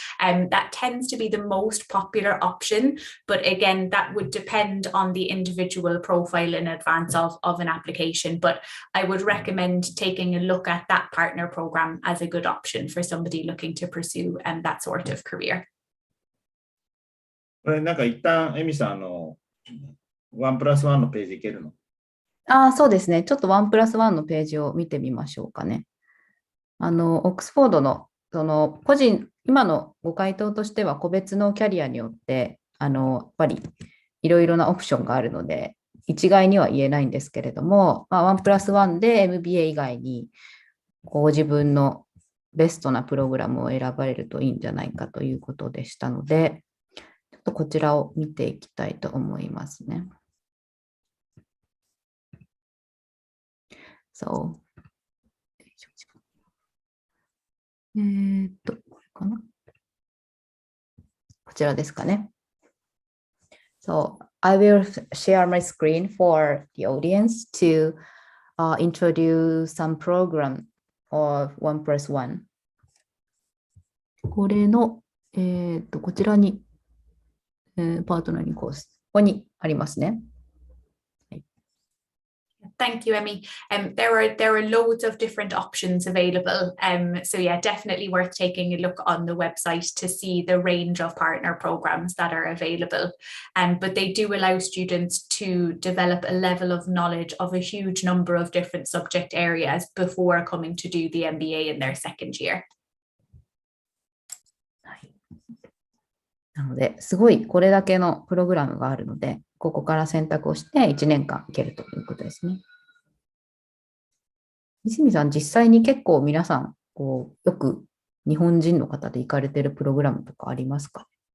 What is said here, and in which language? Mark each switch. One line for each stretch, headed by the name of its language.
English: That tends to be the most popular option, but again, that would depend on the individual profile in advance of an application. But I would recommend taking a look at that partner program as a good option for somebody looking to pursue that sort of career.
Japanese: これなんか一旦エミさん1+1のページいけるの？そうですね。ちょっと1+1のページを見てみましょうかね。オックスフォードの、今のご回答としては個別のキャリアによって、やっぱりいろいろなオプションがあるので、一概には言えないんですけれども、1+1で MBA 以外に、ご自分のベストなプログラムを選ばれるといいんじゃないかということでしたので、ちょっとこちらを見ていきたいと思いますね。これかな？こちらですかね。
English: So, I will share my screen for the audience to introduce some program of 1+1。
Japanese: これの、こちらに、パートナーにコース、ここにありますね。
English: Thank you, Emmy. There are loads of different options available. So yeah, definitely worth taking a look on the website to see the range of partner programs that are available. But they do allow students to develop a level of knowledge of a huge number of different subject areas before coming to do the MBA in their second year.
Japanese: なので、すごいこれだけのプログラムがあるので、ここから選択をして1年間いけるということですね。泉さん、実際に結構皆さん、よく日本人の方で行かれているプログラムとかありますか？